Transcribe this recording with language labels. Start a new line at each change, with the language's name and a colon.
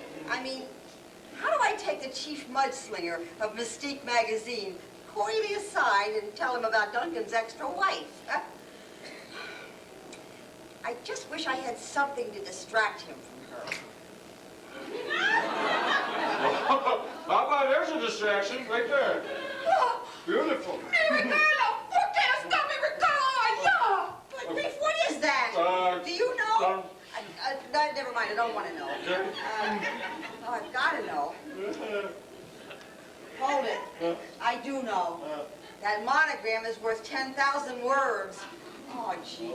English: I mean, how do I take the chief mudslinger of Mystique magazine coyly aside and tell him about Duncan's extra wife? I just wish I had something to distract him from her. How about there's a distraction right there? Beautiful.
Spanish: Mi regalo! ¿Por qué está mi regalo allá?
English: But Beef, what is that? Do you know? Never mind, I don't want to know. Oh, I've got to know. Hold it. I do know. That monogram is worth 10,000 words. Oh, jeez.